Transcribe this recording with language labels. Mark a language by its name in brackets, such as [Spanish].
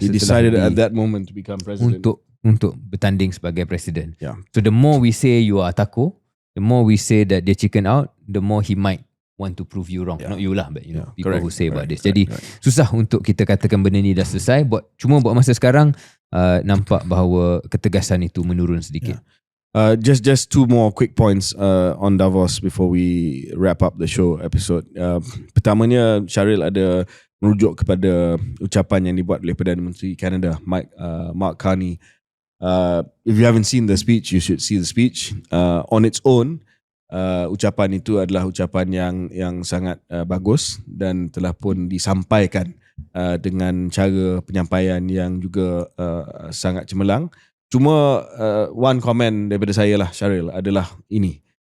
[English] He decided at that moment to become president. [Malay] Untuk bertanding sebagai presiden. [English] So the more we say you are tako, the more we say that [Malay] dia [English] chicken out, the more he might want to prove you wrong. Not you lah, but people correct, who say about this. [Malay] Jadi susah untuk kita katakan benda ni dah selesai. Cuma buat masa sekarang nampak bahawa ketegasan itu menurun sedikit. [English] Just two more quick points on Davos before we wrap up the show episode. [Malay] Pertamanya, Syaril ada merujuk kepada ucapan yang dibuat oleh Perdana Menteri Kanada, Mark Carney. [English] If you haven't seen the speech, you should see the speech. On its own, [Malay] ucapan itu adalah ucapan yang sangat bagus dan telah pun disampaikan dengan cara penyampaian yang juga sangat cemerlang. Cuma [English] one comment [Malay] daripada saya lah, Syaril, adalah ini.